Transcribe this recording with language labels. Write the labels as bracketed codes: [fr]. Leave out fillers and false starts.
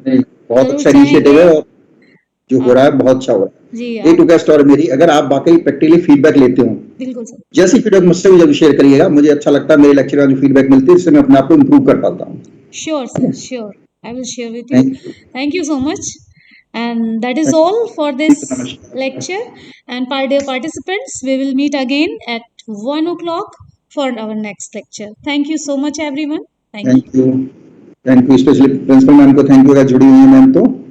[hi] बहुत अच्छा इनिशिएटिव है और जो हो रहा है बहुत अच्छा हो रहा है जी. एक रिक्वेस्ट और मेरी, अगर आप वाकई प्रैक्टिकली फीडबैक लेते हो, बिल्कुल सर, जैसी फीडबैक मुझसे भी जब शेयर करिएगा, मुझे अच्छा लगता है, मेरे लेक्चर का जो फीडबैक मिलती है इससे मैं अपने आप को इम्प्रूव कर पाता हूँ. [en] Sure sir, sure, I will share with you. Thank you so much. And that is all for this lecture. And dear participants, we will meet again at 1 o'clock for our next lecture. Thank you so much, everyone. Thank you. Thank you. [hi] Specially principal ma'am को thank you, अगर जुड़ी हुई है ma'am तो.